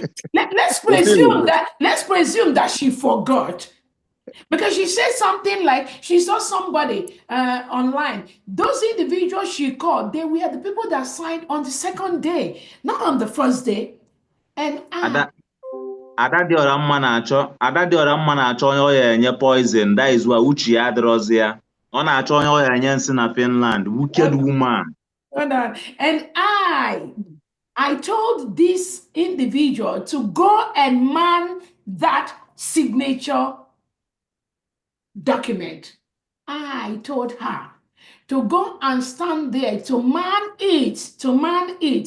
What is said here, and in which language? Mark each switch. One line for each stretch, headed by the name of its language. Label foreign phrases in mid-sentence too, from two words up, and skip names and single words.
English: Let's presume that she forgot. Because she said something like she saw somebody online. Those individuals she called, they were the people that signed on the second day, not on the first day. And
Igbo: Ada dị ọra mma na-achọ onye ọ ya enye poison.
English: That is why
Igbo: Uche ya adịrọzi ya. Ọ na-achọ onye ọ ya enye nsị na Finland.
English: Wicked woman. Hold on. And I told this individual to go and man that signature document. I told her to go and stand there to man it.